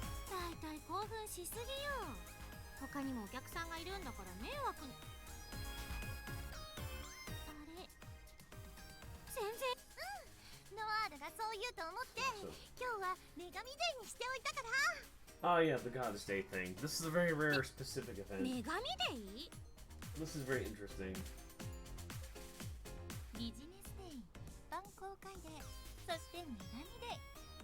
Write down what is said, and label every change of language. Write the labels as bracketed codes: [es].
[ja] だいたい興奮しすぎよ。他にもお客さんがいるんだから迷惑に。あれ、全然。ノワールがそう言うと思って、今日は女神デーにしておいたから。 [en] Oh yeah, the Goddess Day thing. This is a very rare specific event. [ja] 女神デー? [en] This is very interesting. [ja] ビジネスデー、一般公開デー、そして女神デー。